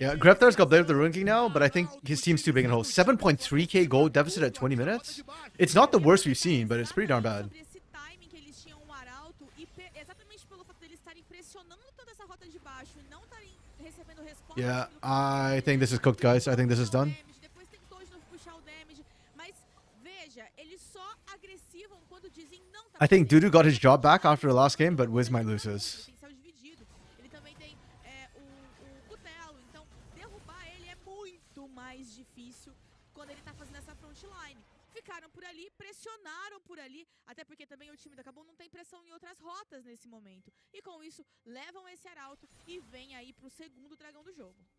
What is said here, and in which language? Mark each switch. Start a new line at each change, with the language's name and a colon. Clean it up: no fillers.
English: Yeah, Graftar's got Blade of the Ruin King now, but I think his team's too big in hole. 7.3k gold deficit at 20 minutes? It's not the worst we've seen, but it's pretty darn bad.
Portuguese: Sobre esse timing que eles tinham um arauto e exatamente pelo fato deles estarem pressionando toda essa rota de baixo e não estarem recebendo resposta.
English: Yeah, I think this is cooked, guys. I think this is done.
Portuguese: Depois tentou de novo puxar o damage, mas veja, eles só agressivam quando dizem não tá.
English: I think Dudu got his job back after the last game, but Wiz might lose his.
Portuguese: Potencial dividido. Ele também tem o Cutelo, então derrubar ele é muito mais difícil quando ele tá fazendo essa frontline. Ficaram por ali, pressionaram por ali, até porque também o time da Kabum não tem pressão em outras rotas nesse momento. E com isso, levam esse arauto e vem aí pro segundo dragão do jogo.